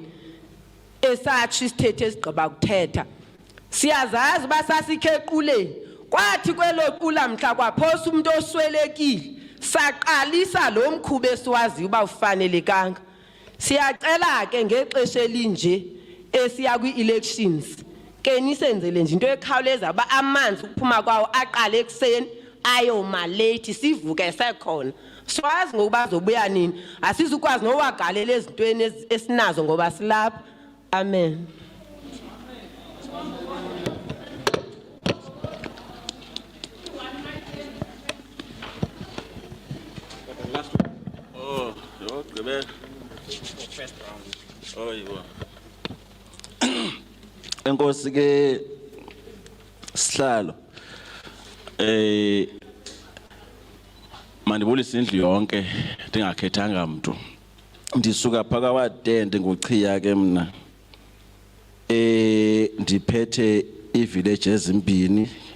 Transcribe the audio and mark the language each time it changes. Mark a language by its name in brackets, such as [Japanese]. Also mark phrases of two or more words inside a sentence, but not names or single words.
[Xhosa] Esathi isithethe esigqiba kuthetha. Siyazazi basasikhe equleni kwathi kwelo qula mhla kwaphosa umuntu oswelekile saqalisa lo mkhuba esiwazi uba ufanelekanga. Siyacela ke ngexesha elinje esiya kwi-elections ke nisenzele nje into ekhawuleza ba amanzi ukuphuma kwawo aqale ekseni ayoma late sivuke sekhona. Siwazi ngokuba azobuya nini asizukwazi nowagalela ezintweni esinazo ngoba silapha. Amen. [English] Oh, okay. First round. Oh, you are. [Xhosa] Enkosi ke Sihlalo. Mandibulisa indlu yonke ndingakhethanga mntu. Ndisuka phaka wadende ngochiya ke mna. Ndiphethe ivillage ezimbini.